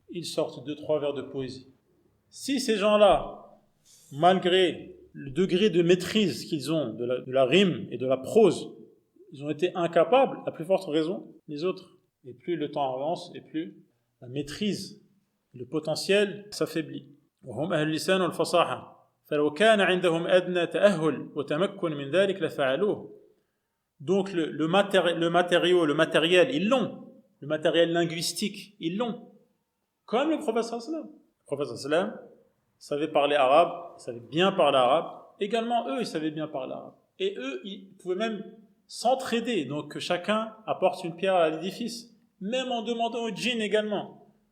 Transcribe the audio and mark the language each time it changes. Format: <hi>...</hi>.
<fr>Ils sortent 2-3 vers de poésie. Si ces gens-là, malgré le degré de maîtrise qu'ils ont de la rime et de la prose, ils ont été incapables, à plus forte raison, les autres. Et plus le temps avance, et plus la maîtrise, le potentiel s'affaiblit.</fr> <ar>وهم أهل اللسان والفصاحة فلو كان عندهم أدنى تأهل وتمكن من ذلك لفعلوه.</ar> <fr>Donc le matériel, ils l'ont. Le matériel linguistique, ils l'ont. Comme le prophète sallallahu alayhi wa sallam. Le prophète sallallahu alayhi wa sallam savait parler arabe, savait bien parler arabe. Également, eux, ils savaient bien parler arabe. Et eux, ils pouvaient même s'entraider, donc que chacun apporte une pierre à l'édifice, même en demandant aux djinns également.</fr>